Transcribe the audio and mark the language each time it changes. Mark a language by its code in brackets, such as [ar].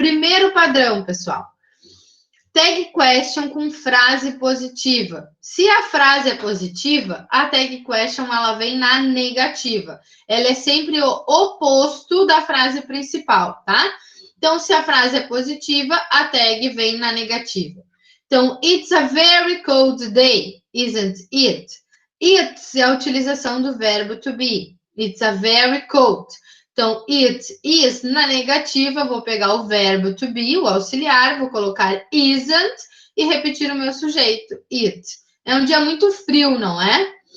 [pt] Primeiro padrão, pessoal. Tag question com frase positiva. Se a frase é positiva, a tag question ela vem na negativa. Ela é sempre o oposto da frase principal, tá? Então, se a frase é positiva, a tag vem na negativa. [en] Então, it's a very cold day, isn't it? [pt] It's é a utilização do verbo to be. [en] It's a very cold. [pt] Então, it is na negativa, vou pegar o verbo to be, o auxiliar, vou colocar isn't e repetir o meu sujeito, it. É um dia muito frio, não é?